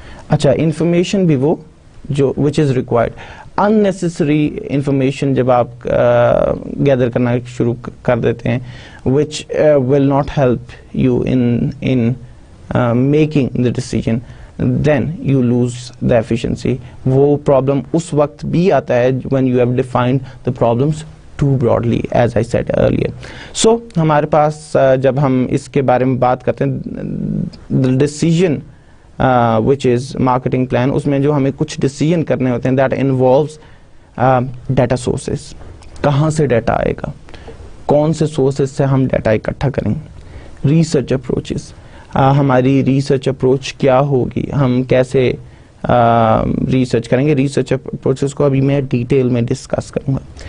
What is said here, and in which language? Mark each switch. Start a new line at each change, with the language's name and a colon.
Urdu: اچھا information بھی وہ جو
English: which is required. unnecessary information
Urdu: جب آپ گیدر کرنا شروع کر دیتے ہیں
English: which will not help you in making the decision, then you lose the efficiency.
Urdu: وہ problem اس وقت بھی آتا ہے
English: when you have defined the problems too broadly, as I said earlier.
Urdu: So ہمارے پاس جب ہم اس کے بارے میں بات کرتے ہیں
English: the decision which is marketing plan,
Urdu: اس میں جو ہمیں کچھ decision کرنے ہوتے ہیں
English: that involves data sources.
Urdu: کہاں سے ڈیٹا آئے گا, کون سے سورسز سے ہم ڈیٹا اکٹھا کریں گے, ریسرچ اپروچز, ہماری ریسرچ اپروچ کیا ہوگی, ہم کیسے ریسرچ کریں گے, ریسرچ اپروچز کو ابھی میں ڈیٹیل میں ڈسکس کروں گا.